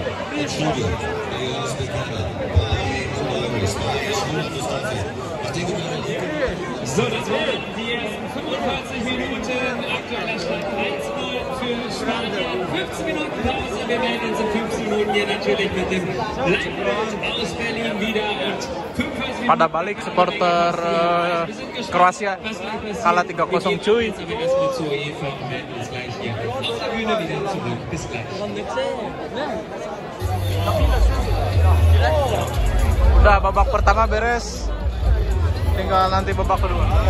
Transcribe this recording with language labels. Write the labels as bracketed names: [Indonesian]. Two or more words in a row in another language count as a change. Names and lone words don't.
[German] Im Studio, der Johannes Becker, ich denke mal, so, das wären die ersten 45 Minuten. Aktueller Stand 1-0 für Spanien. 15 Minuten Pause. Wir melden uns in 15 Minuten hier natürlich mit dem Live-Bild aus Berlin wieder. Und 45 [Indonesian] Pada balik supporter Kroasia kalah 3-0 cuy. [German] Aber erstmal zur UEFA und melden uns gleich hier auf der Bühne wieder zurück. Bis gleich. [Indonesian] Udah, babak pertama beres. Tinggal nanti babak kedua.